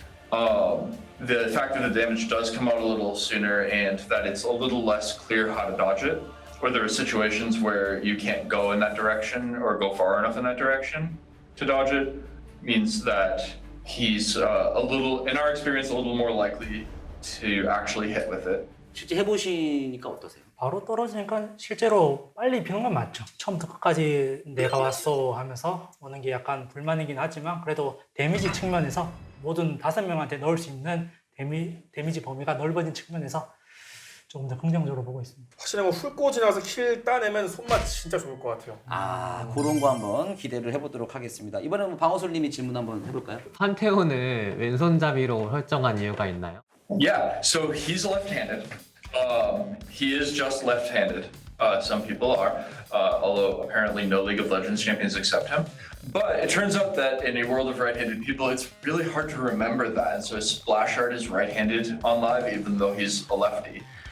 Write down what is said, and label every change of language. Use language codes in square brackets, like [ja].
[en] The fact that the damage does come out a little sooner and that it's a little less clear how to dodge it, or there are situations where you can't go in that direction or go far enough in that direction to dodge it, means that he's a little, in our experience, a little more likely to actually hit with it. [ko] 실제 해보시니까 어떠세요? 바로 떨어지니까 실제로 빨리 비는 건 맞죠. 처음부터 끝까지 내가 왔어 하면서 오는 게 약간 불만이긴 하지만 그래도 데미지 측면에서 모든 5명한테 넣을 수 있는 데미지 범위가 넓어진 측면에서 조금 더 긍정적으로 보고 있습니다. 확실히 뭐 훑고 지나서 킬 따내면 손맛 진짜 좋을 것 같아요. 그런 거 한번 기대를 해보도록 하겠습니다. 이번에는 방어솔님이 질문 한번 해볼까요? 판테온을 왼손잡이로 설정한 이유가 있나요? [en] Yeah, so he's left-handed. He is just left-handed. Some people are, although apparently no League of Legends champions accept him. But it turns out that in a world of right-handed people, it's really hard to remember that. And so Splashard is right-handed on live, even though he's a lefty.